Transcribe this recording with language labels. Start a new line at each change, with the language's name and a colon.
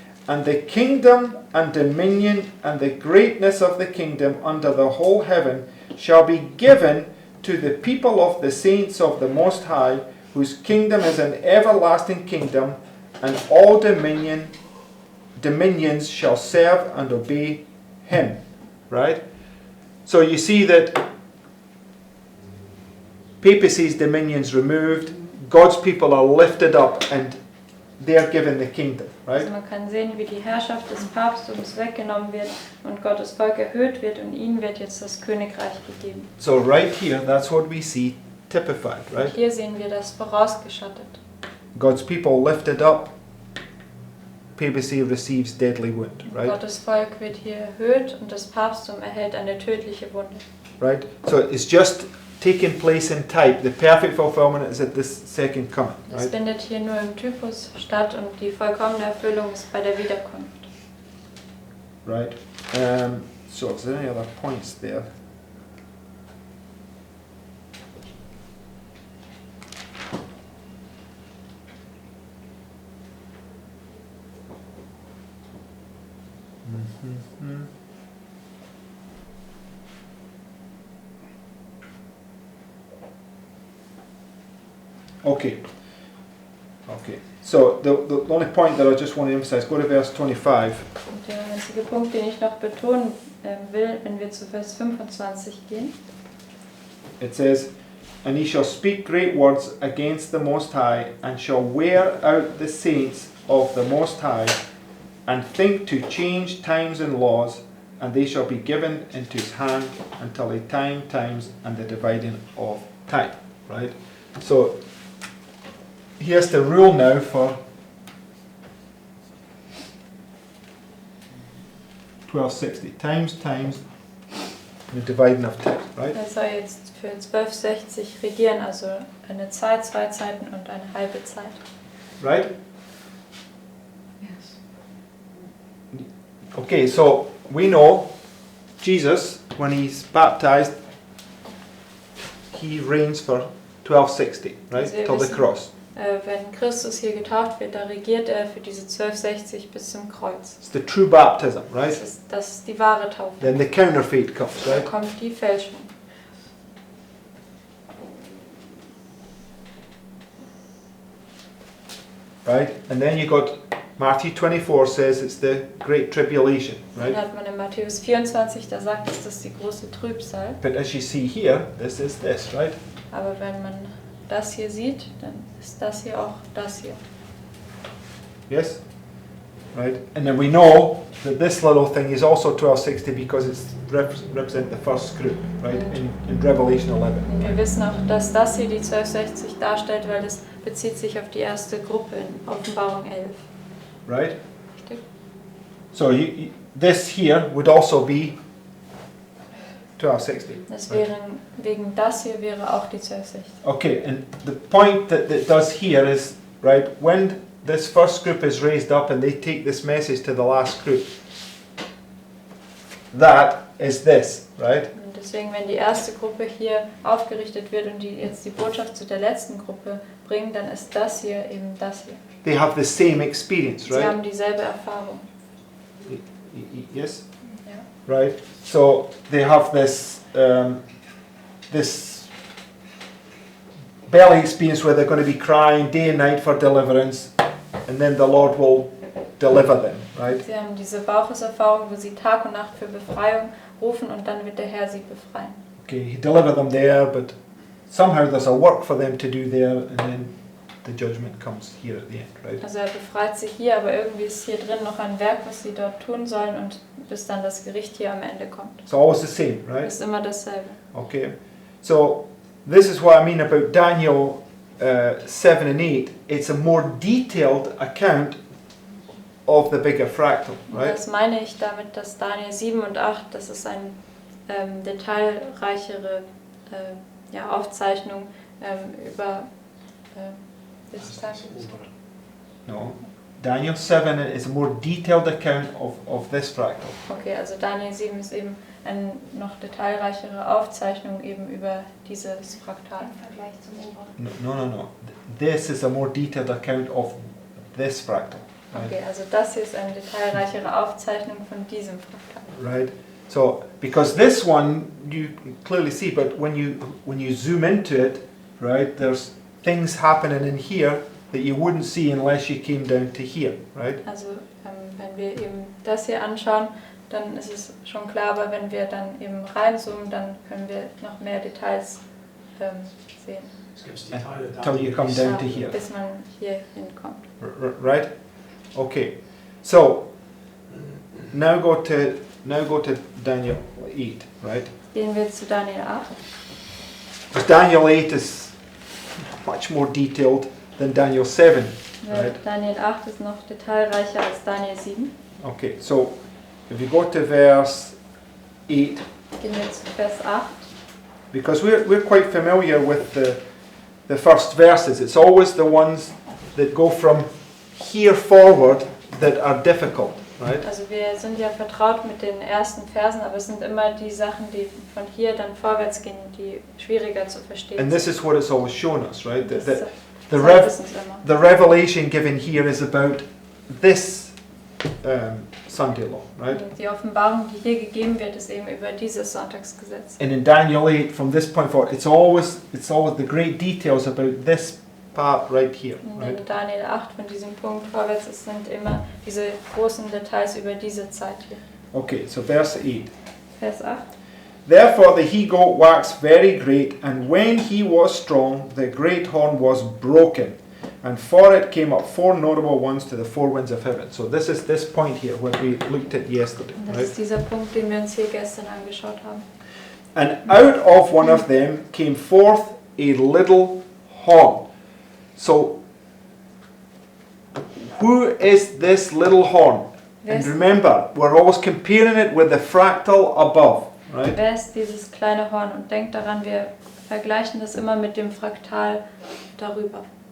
English: And the kingdom and dominion and the greatness of the kingdom under the whole heaven shall be given to the people of the saints of the Most High, whose kingdom is an everlasting kingdom, and all dominions shall serve and obey him. Right? So you see that papacy's dominion's removed, God's people are lifted up, and they're given the kingdom, right?
German: Also man kann sehen, wie die Herrschaft des Papsttums weggenommen wird und Gottes Volk erhöht wird und ihnen wird jetzt das Königreich gegeben.
English: So right here, that's what we see typified,
German: Und
English: right?
German: hier sehen wir das vorausgeschattet.
English: God's people lifted up, papacy receives deadly wound, right?
German: Gottes Volk wird hier erhöht und das Papsttum erhält eine tödliche Wunde.
English: Right? So it's just taking place in type. The perfect fulfillment is at this second coming,
German: Das
English: right?
German: findet hier nur im Typus statt und die vollkommene Erfüllung ist bei der Wiederkunft.
English: Right. So is there any other points there? Mhm. Okay. Okay. So the only point that I just want to emphasize, go to verse 25.
German: Und der einzige Punkt, den ich noch betonen will, wenn wir zu Vers 25 gehen.
English: It says, "And he shall speak great words against the Most High, and shall wear out the saints of the Most High, and think to change times and laws, and they shall be given into his hand until the times, and the dividing of time." Right? So, here's the rule now for 1260. Times, and the dividing of time. Right?
German: Er soll jetzt für 1260 regieren, also eine Zeit, 2 Zeiten und eine halbe Zeit.
English: Right? Yes. Okay, so we know Jesus, when he's baptized, he reigns for 1260, right?
German: Also wir
English: Till the
German: wissen-
English: cross.
German: Wenn Christus hier getauft wird, da regiert er für diese 1260 bis zum Kreuz.
English: It's the true baptism, right?
German: Das ist die wahre Taufe.
English: Then the counterfeit comes,
German: Da
English: right?
German: kommt die Fälschung.
English: Right? And then you got Matthew 24 says it's the great tribulation,
German: Dann
English: right?
German: hat man in Matthäus 24, da sagt es, das ist die große Trübsal.
English: But as you see here, this is this, right?
German: Aber wenn man das hier sieht, dann ist das hier auch das hier.
English: Yes? Right? And then we know that this little thing is also 1260 because it's represent the first group, right? In Revelation 11.
German: Und wir wissen auch, dass das hier die 1260 darstellt, weil es bezieht sich auf die erste Gruppe in Offenbarung 11.
English: Right?
German: Richtig?
English: So this here would also be 1260.
German: Das
English: right?
German: wegen das hier wäre auch die 1260.
English: Okay, and the point that it does here is, right, when this first group is raised up and they take this message to the last group, that is this, right?
German: Und deswegen, wenn die erste Gruppe hier aufgerichtet wird und die jetzt die Botschaft zu der letzten Gruppe bringen, dann ist das hier eben das hier.
English: They have the same experience,
German: Sie
English: right?
German: haben dieselbe Erfahrung.
English: Yes?
German: Ja.
English: Right? So they have this this belly experience where they're going to be crying day and night for deliverance, and then the Lord will deliver them, right?
German: Sie haben diese Baucheserfahrung, wo sie Tag und Nacht für Befreiung rufen und dann wird der Herr sie befreien.
English: Okay, He delivered them there, but somehow there's a work for them to do there, and then the judgment comes here at the end, right?
German: Also er befreit sie hier, aber irgendwie ist hier drin noch ein Werk, was sie dort tun sollen und bis dann das Gericht hier am Ende kommt.
English: It's always the same, right?
German: Ist immer dasselbe.
English: Okay, so this is what I mean about Daniel 7 and 8. It's a more detailed account of the bigger fractal,
German: Und
English: right?
German: das meine ich damit, dass Daniel 7 und 8, das ist eine detailreichere Aufzeichnung über
English: this time. No. Daniel 7 is a more detailed account of this fractal.
German: Okay, also Daniel 7 ist eben eine noch detailreichere Aufzeichnung eben über dieses Fraktal. Im Vergleich zum oberen.
English: No. This is a more detailed account of this fractal. Right?
German: Okay, also das hier ist eine detailreichere Aufzeichnung von diesem Fraktal.
English: Right. So because this one you can clearly see, but when you zoom into it, right, there's things happening in here that you wouldn't see unless you came down to here, right?
German: Also wenn wir eben das hier anschauen, dann ist es schon klar, aber wenn wir dann eben reinzoomen, dann können wir noch mehr Details sehen. Es gibt die Teile da,
English: Till you come down to here.
German: bis man hier hinkommt.
English: Right? Okay. So now go to Daniel 8, right?
German: Gehen wir zu Daniel 8.
English: Because Daniel 8 is much more detailed than Daniel 7, right?
German: Daniel 8 ist noch detailreicher als Daniel 7.
English: Okay, so if you go to verse 8,
German: Gehen wir zu Vers 8.
English: because we're quite familiar with the first verses. It's always the ones that go from here forward that are difficult, right?
German: Also wir sind ja vertraut mit den ersten Versen, aber es sind immer die Sachen, die von hier dann vorwärts gehen, die schwieriger zu verstehen
English: And
German: sind.
English: this is what it's always shown us, right?
German: Das
English: The
German: zeigt es uns immer.
English: the revelation given here is about this Sunday law, right?
German: Und die Offenbarung, die hier gegeben wird, ist eben über dieses Sonntagsgesetz.
English: And in Daniel 8, from this point forward, it's always the great details about this part right here,
German: Und
English: right?
German: in Daniel 8 von diesem Punkt vorwärts, es sind immer diese großen Details über diese Zeit hier.
English: Okay, so verse 8.
German: Vers 8.
English: Therefore the he-goat waxed very great, and when he was strong, the great horn was broken, and for it came up four notable ones to the four winds of heaven. So this is this point here, what we looked at yesterday,
German: Und das
English: right?
German: ist dieser Punkt, den wir uns hier gestern angeschaut haben.
English: And out of one of them came forth a little horn. So, who is this little horn? And remember, we're always comparing it with the fractal above, right?
German: Wer ist dieses kleine Horn? Und denkt daran, wir vergleichen das immer mit dem Fraktal darüber.